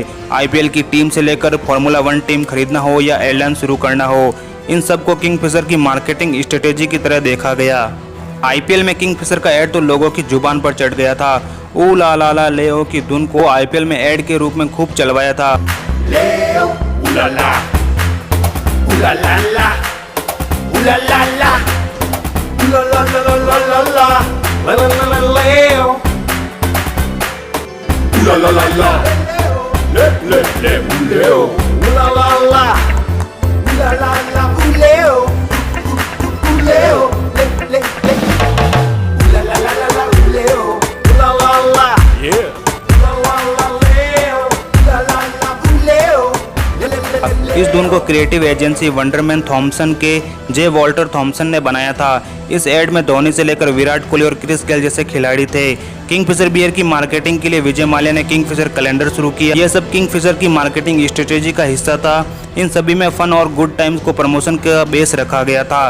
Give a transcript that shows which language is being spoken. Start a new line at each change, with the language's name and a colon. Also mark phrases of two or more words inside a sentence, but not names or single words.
Hindi: आईपीएल की टीम से लेकर फार्मूला 1 टीम खरीदना हो या एयरलाइन शुरू करना हो, इन सबको किंगफिशर की
English: marketing strategy
Hindi: की तरह देखा गया। आईपीएल में किंगफिशर का ऐड तो लोगों की जुबान पर चढ़ गया था। ऊ ला ला ला लेओ की धुन को आईपीएल में ऐड के रूप में खूब चलवाया था। लेओ ला ला ला ला ला ला ला ला ला ला ला ला लेओ ला ला ला ला ले ले ले लेओ ला ला ला la la la uleo uleo le le le la la la la uleo la la la yeah la la la leo la la la uleo इस धुन को
English: creative agency
Hindi: वंडरमैन थॉमसन के जे वॉल्टर थॉमसन ने बनाया था। इस एड में धोनी से लेकर विराट कोहली और क्रिस गेल जैसे खिलाड़ी थे। किंगफिशर बियर की मार्केटिंग के लिए विजय माल्या ने किंगफिशर कैलेंडर शुरू किया। यह सब किंगफिशर की
English: marketing strategy
Hindi: का हिस्सा था। इन सभी में फन और
English: good times
Hindi: को प्रमोशन का बेस रखा गया था।